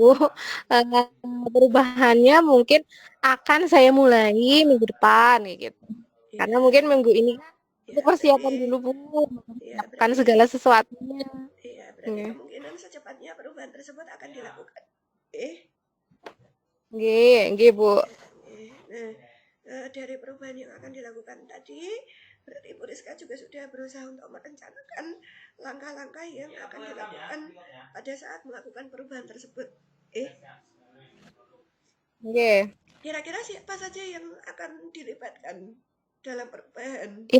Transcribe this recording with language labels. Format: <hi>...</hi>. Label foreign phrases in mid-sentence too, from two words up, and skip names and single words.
<id>Perubahannya mungkin akan saya mulai minggu depan kayak gitu. Ya, Karena mungkin minggu ini ya untuk persiapan berarti dulu Bu, ya mempersiapkan berarti segala sesuatunya. ya berarti</id> <jv>Nggih,</jv> <id>kemungkinan secepatnya perubahan tersebut akan dilakukan.</id> <jv>nggih, nggih, Bu.</jv> <id>Nah, dari perubahan yang akan dilakukan tadi, berarti Bu Rizka juga sudah berusaha untuk merencanakan langkah-langkah yang akan dilakukan pada saat melakukan perubahan tersebut.</id> <jv>Nggih.</jv> <id>Kira-kira siapa saja yang akan dilibatkan dalam perubahan?</id>